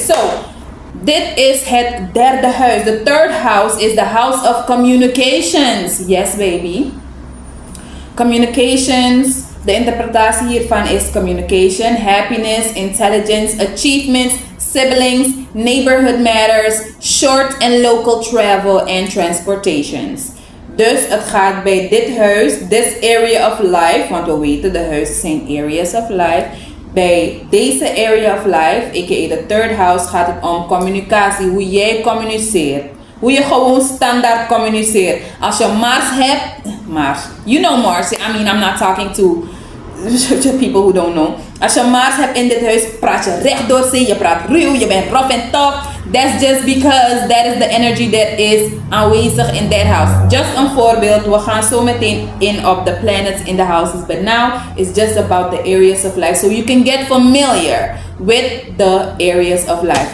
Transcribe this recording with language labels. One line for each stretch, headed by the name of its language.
English: So,
Dutch: dit is het derde huis.
English: The third house is the house of communications. Yes, baby. Communications.
Dutch: De interpretatie hiervan is
English: communication, happiness, intelligence, achievements, siblings, neighborhood matters, short and local travel and transportations.
Dutch: Dus het gaat bij dit huis,
English: this area of life,
Dutch: want we weten de huizen zijn
English: areas of life.
Dutch: Bij deze
English: area of life,
Dutch: a.k.a. de
English: third house,
Dutch: gaat het om communicatie. Hoe jij communiceert. Hoe je gewoon standaard communiceert. Als je Mars hebt, Mars.
English: You know Mars. I mean, I'm not talking to people who don't know.
Dutch: Als je Mars hebt in dit huis, praat je recht door zee. Je praat ruw, je bent
English: rough and tough. That's just because that is the energy that is aanwezig in that house. Just
Dutch: een voorbeeld. We gaan zo meteen in op
English: the planets in the houses. But now it's just about the areas of life. So you can get familiar with the areas of life.